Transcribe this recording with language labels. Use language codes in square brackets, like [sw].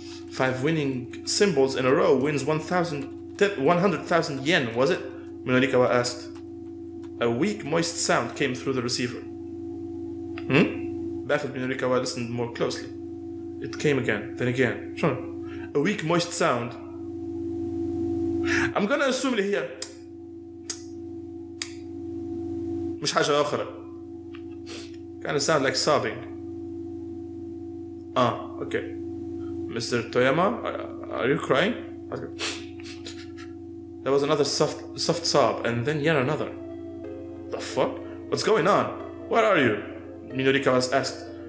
[en] 5 winning symbols in a row wins 100,000 yen, was it? Minorikawa asked. A weak, moist sound came through the receiver. Baffled, Minorikawa listened more closely. It came again, then again. Sure. A weak, moist sound. I'm gonna assume [ar] اللي هي مش حاجة أخرى. [en] Kind of sound like sobbing. Okay. Mr. Toyama, are you crying? Okay. There was another soft sob, and then yet another. The fuck? What's going on? Where are you? Minorikawa asked.